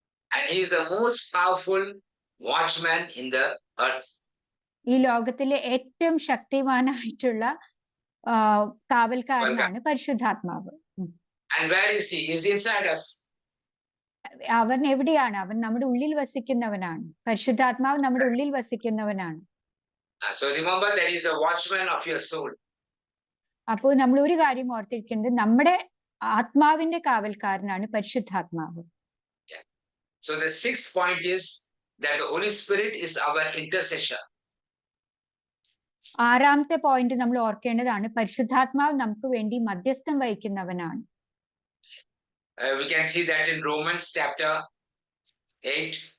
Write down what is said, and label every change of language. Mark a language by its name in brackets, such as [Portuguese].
[English] And he is the most powerful watchman in the earth. [Malayalam] ഈ ലോകത്തിലെ ഏറ്റവും ശക്തിമാനായിട്ടുള്ള കാവൽക്കാരനാണ് പരിശുദ്ധാത്മാവ്. [English] And where is he? Is inside us. [Malayalam] അവൻ എവിടെയാണ്? അവൻ നമ്മുടെ ഉള്ളിൽ വസിക്കുന്നവനാണ്. പരിശുദ്ധാത്മാവ് നമ്മുടെ ഉള്ളിൽ വസിക്കുന്നവനാണ്. [English] So remember, there is a watchman of your soul. [Malayalam] അപ്പോൾ നമ്മൾ ഒരു കാര്യം ഓർത്തിരിക്കേണ്ടത്, നമ്മുടെ ആത്മാവിന്റെ കാവൽക്കാരനാണ് പരിശുദ്ധാത്മാവ്. [English] So the sixth point is that the Holy Spirit is our intercessor. [Malayalam] ആറാമത്തെ പോയിന്റ് നമ്മൾ ഓർക്കേണ്ടതാണ്, പരിശുദ്ധാത്മാവ് നമുക്ക് വേണ്ടി മധ്യസ്ഥം വഹിക്കുന്നവനാണ്. [English] We can see that in Romans chapter 8.